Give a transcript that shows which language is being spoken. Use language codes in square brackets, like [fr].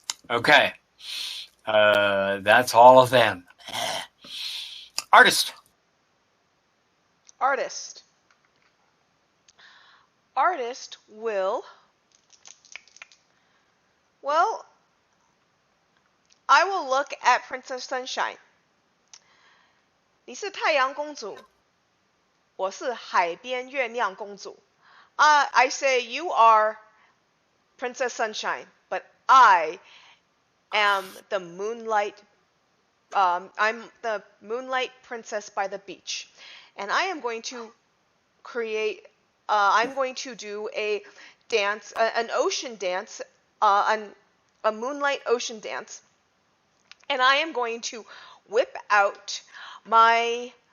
[en] Okay. That's all of them. Artist. Artist will... Well, I will look at Princess Sunshine. [zh] 你是太阳公主，我是海边月亮公主。 [en] I say you are Princess Sunshine, but I am the moonlight. I'm the moonlight princess by the beach, and I am going to create. I'm going to do a dance, an ocean dance, a moonlight ocean dance, and I am going to whip out my.